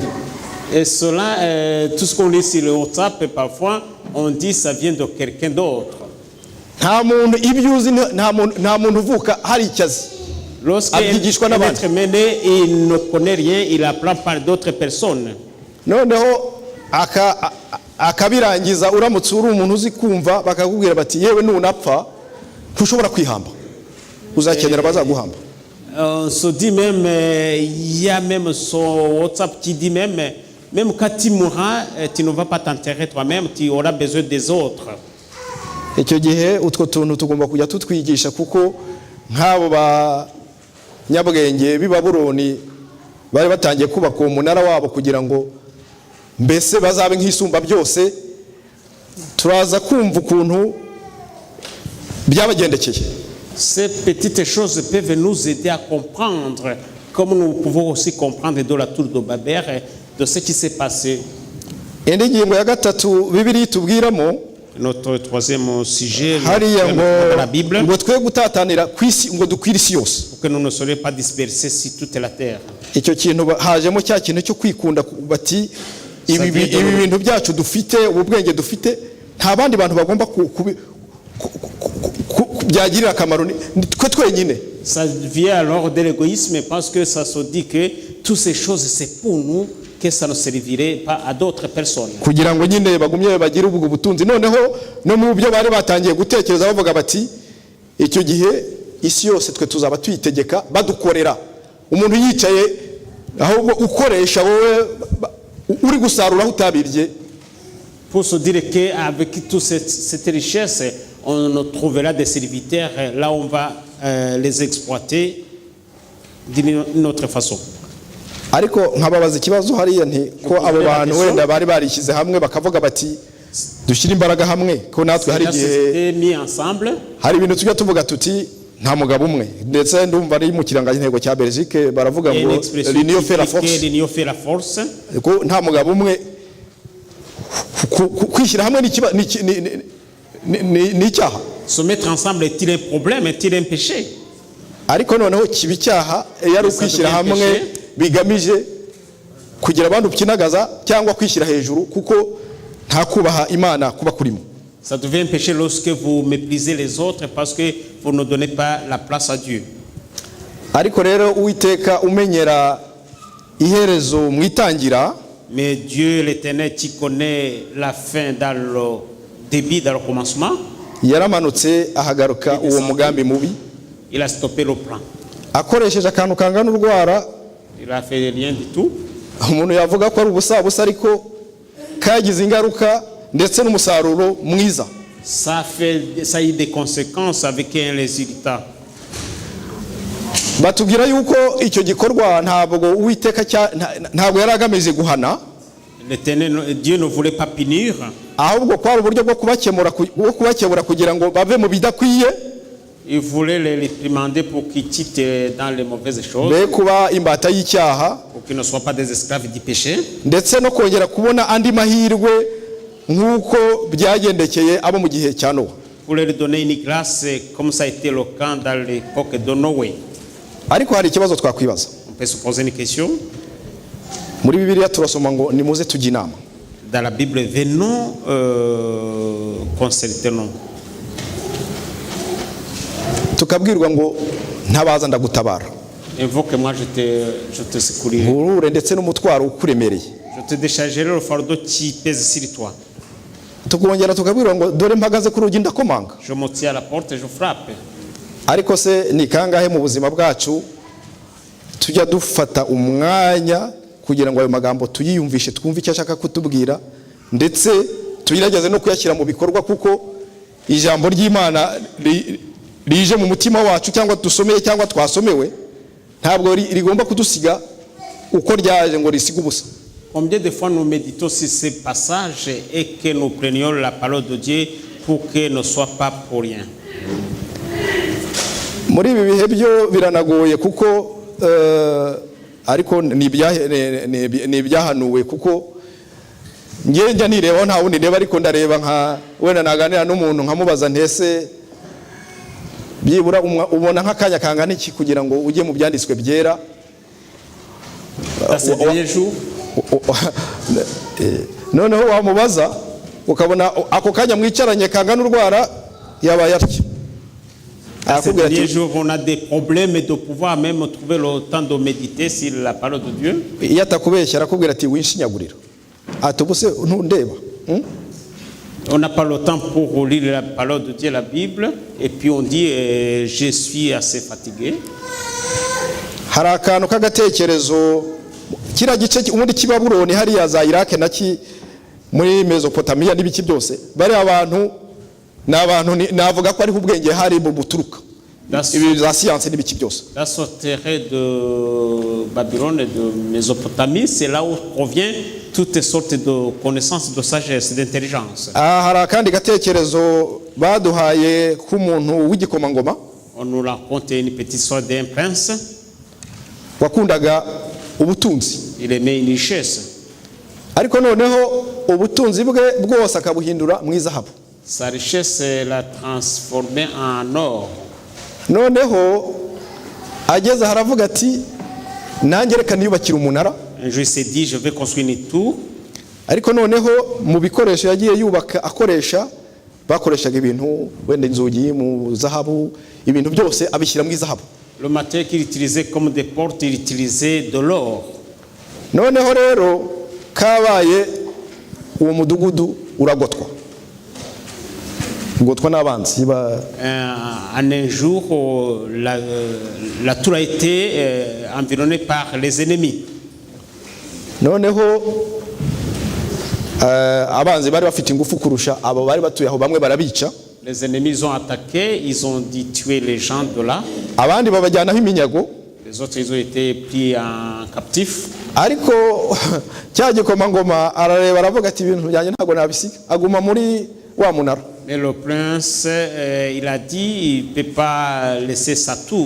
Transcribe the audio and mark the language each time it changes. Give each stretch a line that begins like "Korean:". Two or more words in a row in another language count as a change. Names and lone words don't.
French: Et cela, tout ce qu'on lit sur le WhatsApp, parfois on dit ça vient de quelqu'un d'autre.
Kinyarwanda: Nta muntu ibyo uzi, nta muntu uvuka hari icyazi.
French: Lorsqu'un être mené, il ne connaît rien, il apprend par d'autres personnes.
Kinyarwanda: Noneho akabirangiza uramutse uri umuntu uzi kumva bakakubwira bati yewe nunapfa ntushobora kwihamba, uzakenera bazaguhamba.
French: On se dit même, il y a même son WhatsApp qui dit même quand tu mourras, tu ne vas pas t'enterrer toi-même, tu auras besoin des autres.
Kinyarwanda: Icyo gihe utwo tuntu tugomba kujya tutwigisha, kuko nk'abo ba nyabwenge b'i Babuloni bari batangiye kubaka uwo munara wabo kugira ngo mbese bazabe nk'isumba byose. Turaza kumva ukuntu byabagendekeye.
French: Ces petites choses peuvent nous aider à comprendre, comme nous pouvons aussi comprendre de la tour de Babel, de ce qui s'est passé.
Kinyarwanda: Indi ngingo ya gatatu Bibiliya itubwiramo,
French: notre troisième sujet, la Bible,
Kinyarwanda: ngo twe gutatanira kwisi ngo dukwira isi yose,
French: pour que nous ne soyons pas dispersés sur toute la terre.
Kinyarwanda: Icyo kintu hajemo cya kintu cyo kwikunda bati ibi bintu byacu dufite, ubwenge dufite, nta bandi bantu bagomba byagirira akamaro twe twenyine.
French: Ça vient alors de l'égoïsme, parce que ça se dit que toutes ces choses c'est pour nous, que ça ne servirait pas à d'autres personnes.
Kinyarwanda: Kugira ngo nyine bagumye bagire ubwo butunzi. Noneho no mu byo bari batangiye gutekereza bavuga bati icyo gihe isi yose twe tuzaba tuyitegeka badukorera, umuntu yicaye ahubwo ukoresha wowe uri gusarura utabirye.
French: Pour se dire qu'avec toute cette richesse, on trouvera des serviteurs, là on va les exploiter d'une autre façon.
Kinyarwanda: Ariko nkababaza ikibazo hariya nti ko abo bantu wenda bari barishyize hamwe bakavuga bati dushyira imbaraga hamwe, ko natwe hari igihe hari ibintu tujya tuvuga tuti nta mugabo umwe, ndetse ndumva ari mu kirangantego cya Belgique baravuga ngo
French: l'union fait la force,
Kinyarwanda: ko nta mugabo umwe. Kwishyira hamwe ni icyaha.
French: Se mettre ensemble est-il un problème, est-il un péché?
Kinyarwanda: Ariko noneho kiba icyaha iyo ari ukwishyira hamwe bigamije kugira abandi ukinagaza cyangwa kwishyira hejuru, kuko nta kubaha Imana kuba kurimo.
French: Ça devient un péché lorsque vous méprisez les autres parce que vous ne donnez pas la place à Dieu.
Kinyarwanda: Ariko rero Uwiteka umenyera iherezo mu itangira,
French: mais Dieu l'Éternel qui connaît la fin dans le début, dans le commencement,
Kinyarwanda: yaramanutse ahagaruka uwo mugambi mubi,
French: il a stoppé le plan.
Kinyarwanda: Akoresheje akantu kangana urwara,
French: il a fait rien du tout.
Kinyarwanda: Umuntu yavuga ko ari ubusabusa ariko kagize ingaruka ndetse n'umusaruro mwiza.
French: ça a eu des conséquences avec un résultat.
Kinyarwanda: batubwira yuko icyo gikorwa ntabwo Uwiteka ntabwo yari agamije guhana,
French: Dieu ne voulait pas punir,
Kinyarwanda: ahubwo kwari uburyo bwo kubakemura kugira ngo bave mu bidakwiye,
French: il voulait les réprimander pour qu'ils quittent dans les mauvaises choses,
Kinyarwanda: be kuba imbata y'icyaha,
French: pour qu'ils ne soient pas des esclaves du péché,
Kinyarwanda: ndetse no kongera kubona andi mahirwe nk'uko byagendekeye abo mu gihe cya Nowa.
French: pour leur donner une grâce comme ça a été le cas dans l'époque de Noé.
Kinyarwanda: Ariko hari ikibazo twakwibaza.
French: On peut se poser une question.
Kinyarwanda: Muri Bibiliya turasoma ngo nimuze tujye inama.
French: Dans la Bible, venons consultons.
Kinyarwanda: Tukabwirwa ngo ntabaza ndagutabara.
French: Invoque-moi, je te secourir.
Kinyarwanda: Nkurure ndetse n'umutwaro ukuremereye.
French: Je te déchargerai le fardeau qui pèse sur toi.
Kinyarwanda: Tukongera tukabwirwa ngo dore mpagaze ku rugi ndakomanga.
French: Je me tiens à la porte et je frappe.
Kinyarwanda: Ariko se ni kangahe mu buzima bwacu tujya dufata umwanya kugira ngo ayo magambo tuyiyumvishe, twumve icyo ashaka kutubwira, ndetse tugerageze no kuyashyira mu bikorwa, kuko ijambo ry'Imana rije mu mutima wacu cyangwa dusomeye cyangwa twasomewe ntabwo rigomba kudusiga uko ryaje ngo risiga ubusa.
French: Combien de fois nous méditons sur ces passages et que nous prenions la parole de Dieu pour qu'elle ne soit pas pour rien.
Kinyarwanda: Muri ibi bihe byo biranagoye kuko ariko ni ibyahanuwe, kuko njya nireba nta wundi ndeba, ariko ndareba nka wenda naganira n'umuntu nkamubaza ntese byibura ubona nk'akanya kangana iki kugira ngo ujye mu byanditswe byera. Noneho wamubaza ukabona ako kanya mwicaranye kangana urwara yaba yatyo.
French: Ces derniers jours, on a des problèmes de pouvoir même trouver le temps de méditer sur la parole de Dieu.
Kinyarwanda: Iyo atakubeshya arakubwira ati winshinyagurira. Ati ubuse ntundeba.
French: On n'a pas le temps pour lire la parole de Dieu, la Bible, et puis on dit je suis assez fatigué.
Kinyarwanda: Hari akantu k'agatekerezo kira gice ubundi k'Ibabuloni hariya za Iraq naki muri Mesopotamiya n'ibiki byose bari abantu navuga ko ari ubwenge hari mu buturuka ibi za science n'ibiki byose.
French: La sortie de Babylone et de Mésopotamie, c'est là où provient toutes sortes de connaissances, de sagesse, d'intelligence.
Kinyarwanda: Hari akandi gatekerezo baduhaye k'umuntu w'igikomangoma.
French: On nous raconte une petite histoire d'un prince.
Kinyarwanda: Wakundaga ubutunzi.
French: Il aimait une richesse.
Kinyarwanda: Ariko noneho ubutunzi bwe bwose akabuhindura mu izahabu.
French: Sa richesse l'a transformé en or.
Kinyarwanda: Noneho ageze haravuga ati nanjye reka niyubakira umunara.
French: Un jour il s'est dit je vais construire une tour.
Kinyarwanda: Ariko noneho mu bikoresho yagiye yubaka akoresha bakoreshaga ibintu wenda inzugi mu zahabu, ibintu byose abishyira mu izahabu.
French: Le matériel qu'il utilisait comme des portes, il utilisait de l'or.
Kinyarwanda: Noneho rero kabaye uwo mudugudu uragotwa. Gotwa n'abanzi ba
French: En un jour la tour a été environnée par les ennemis.
Kinyarwanda: Noneho abanzi bari bafite ingufu kurusha abo bari batuye aho, bamwe barabica.
French: Les ennemis ont attaqué, ils ont dit tuer les gens de là.
Kinyarwanda: Abandi babajyanaho iminyago.
French: Les autres ils ont été pris en captif.
Kinyarwanda: Ariko cya gikomangoma arareba aravuga ati ibintu byanjye ntago nabisiga, aguma muri wa munara.
French: Mais le prince il a dit il peut pas laisser sa tour.